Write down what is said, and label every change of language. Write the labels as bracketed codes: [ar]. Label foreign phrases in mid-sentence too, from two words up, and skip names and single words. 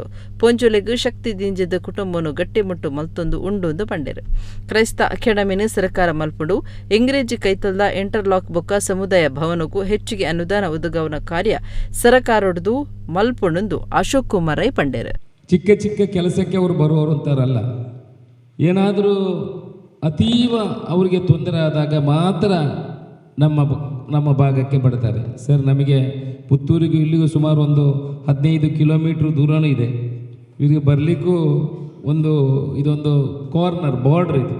[tcy] ಪೊಂಜೊಲೆಗೆ ಶಕ್ತಿ ದಿಂಜಿದ ಕುಟುಂಬನು ಗಟ್ಟಿಮುಟ್ಟು ಮಲ್ತೊಂದು ಉಂಡು ಪಂಡೆರು. ಕ್ರೈಸ್ತ ಅಕಾಡೆಮಿನ ಸರ್ಕಾರ ಮಲ್ಪುಂಡು ಇಂಗ್ರೇಜಿ ಕೈತಲ್ದ ಇಂಟರ್ಲಾಕ್ ಬೊಕ್ಕ ಸಮುದಾಯ ಭವನಗೂ ಹೆಚ್ಚಿಗೆ ಅನುದಾನ ಒದಗವನ ಕಾರ್ಯ ಸರಕಾರೊಡ್ದು ಮಲ್ಪುಂಡು ಅಶೋಕ್ ಕುಮಾರ್ ರೈ ಪಂಡೆರು. [kn] ಚಿಕ್ಕ ಚಿಕ್ಕ ಕೆಲಸಕ್ಕೆ ಅವರು ಬರುವವರು ಅಂತಾರಲ್ಲ, ಏನಾದರೂ ಅತೀವ ಅವರಿಗೆ ತೊಂದರೆ ಆದಾಗ ಮಾತ್ರ ನಮ್ಮ ಭಾಗಕ್ಕೆ ಬರ್ತಾರೆ. ಸರ್, ನಮಗೆ ಪುತ್ತೂರಿಗೂ ಇಲ್ಲಿಗೂ ಸುಮಾರು ಒಂದು 15 ಕಿಲೋಮೀಟ್ರ್ ದೂರನೂ ಇದೆ. ಇವರಿಗೆ ಬರಲಿಕ್ಕೂ ಇದೊಂದು ಕಾರ್ನರ್ ಬಾರ್ಡ್ರ್ ಇದು.